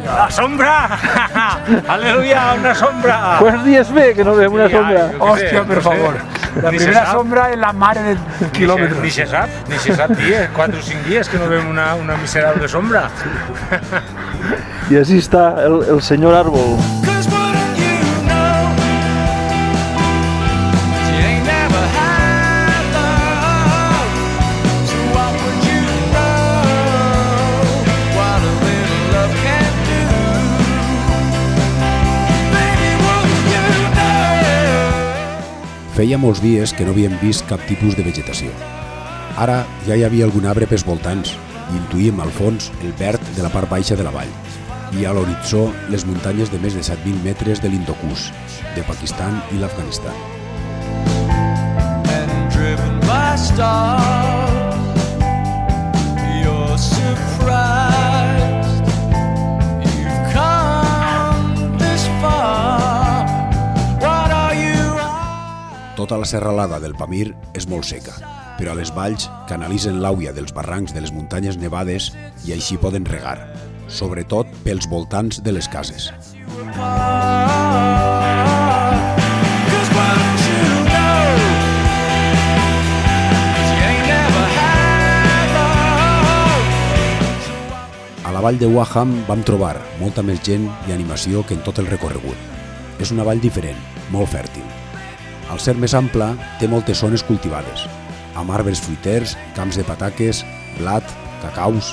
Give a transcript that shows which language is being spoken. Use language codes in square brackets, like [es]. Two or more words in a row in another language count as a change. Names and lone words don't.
[ca] La sombra! Aleluia, una sombra! Quants dies ve que no veiem una sombra? Hòstia, per favor. La primera sombra és la mare de quilòmetres. Ni se sap dies, 4 o 5 dies que no veiem una miserable sombra. I així està el senyor Árbol. [en] Cause wouldn't you know you ain't never had love? So what would you know what a little love can do? Baby, wouldn't you know? [ca] Feia molts dies que no havíem vist cap tipus de vegetació. Ara ja hi havia algun arbre pels voltants i intuïm al fons el verd de la part baixa de la vall i a l'horitzó les muntanyes de més de 7.000 metres de l'Hindu-Kush, de Pakistan i l'Afganistan. [en] And driven by stars, you're surprised you've come this far. What are you? [ca] Tota la serralada del Pamir és molt seca, però a les valls canalitzen l'aigua dels barrancs de les muntanyes nevades i així poden regar, sobretot pels voltants de les cases. [en] Cause wouldn't you know you ain't never had love? [ca] A la vall de Waham vam trobar molta més gent i animació que en tot el recorregut. És una vall diferent, molt fèrtil. Al ser més ampla, té moltes zones cultivades, amb arbres fruiters, camps de pataques, blat, cacaus.